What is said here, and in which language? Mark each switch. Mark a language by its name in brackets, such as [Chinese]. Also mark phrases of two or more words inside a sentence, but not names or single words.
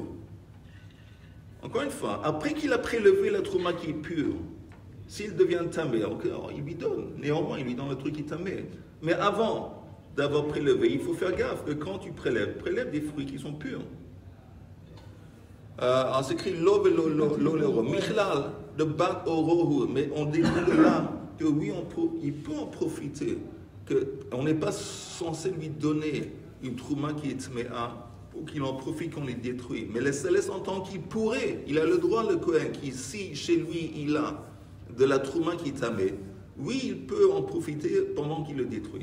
[French] Encore une fois, après qu'il a prélevé la trouma qui est pure, s'il devient tamé, alors il lui donne. Néanmoins, il lui donne le truc qui est tamé. Mais avant d'avoir prélevé, il faut faire gaffe que quand tu prélève des fruits qui sont purs. Alors, c'est écrit lo velo lo michlal de bat orohu, mais on découvre de là que oui, il peut en profiter. On n'est pas censé lui donner une trouma qui est tméa pour qu'il en profite qu'on les détruit. Mais ça laisse entendre qu'il pourrait, il a le droit, le Kohen, qui si chez lui il a de la trouma qui est tamée, oui, il peut en profiter pendant qu'il le détruit.